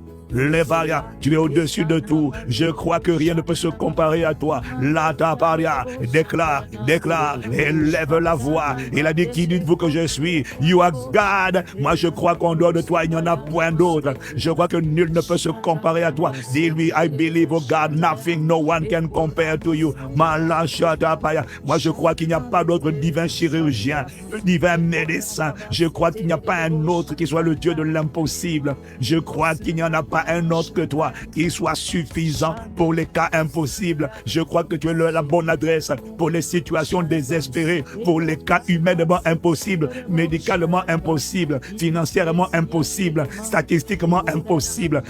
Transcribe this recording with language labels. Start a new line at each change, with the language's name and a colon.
French: Levaria, tu es au-dessus de tout. Je crois que rien ne peut se comparer à toi. Lata paria, déclare, élève la voix. Il a dit, qui dites-vous que je suis?
English: You are God.
French: Moi, je crois qu'en dehors de toi, il n'y en a point d'autre. Je crois que nul ne peut se comparer à toi. Dis-lui,
English: I believe, oh God, nothing, no one can compare to you. Malachata paya.
French: Moi, je crois qu'il n'y a pas d'autre divin chirurgien, divin médecin. Je crois qu'il n'y a pas un autre qui soit le Dieu de l'impossible. Je crois qu'il n'y en a pas un autre que toi qui soit suffisant pour les cas impossibles. Je crois que tu es la bonne adresse pour les situations désespérées, pour les cas humainement impossibles, médicalement impossibles, financièrement impossibles, statistiquement impossibles.